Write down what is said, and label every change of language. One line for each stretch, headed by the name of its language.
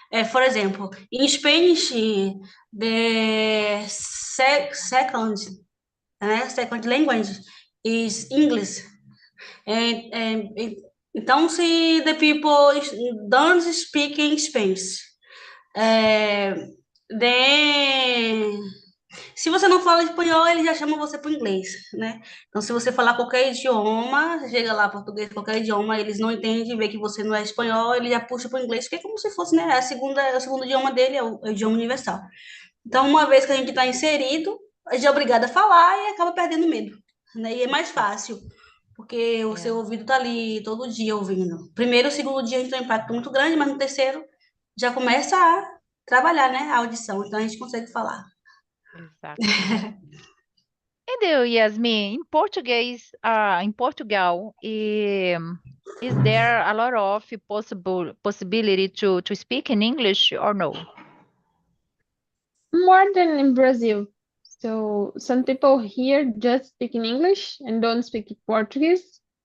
English: For example, in Spanish, the second, second language is English. And
Portuguese: Então, se
English: the people don't speak in Spanish,
Portuguese: é, then se você não fala espanhol, ele já chama você para o inglês, né? Então, se você falar qualquer idioma, você chega lá, português, qualquer idioma, eles não entendem, vê que você não é espanhol, ele já puxa para o inglês, que é como se fosse, né? O segundo idioma dele é o idioma universal. Então, uma vez que a gente está inserido, a gente é obrigado a falar e acaba perdendo medo, né? E é mais fácil, porque o seu
English: Yeah.
Portuguese: ouvido tá ali todo dia ouvindo. Primeiro, o segundo dia a gente tem um impacto muito grande, mas no terceiro já começa a trabalhar, né? A audição, então a gente consegue falar.
English: Exactly. And Yasmin, in Portugal, is there a lot of possibility to speak in English or no? More than in Brazil. So some people here just speak in English and don't speak Portuguese.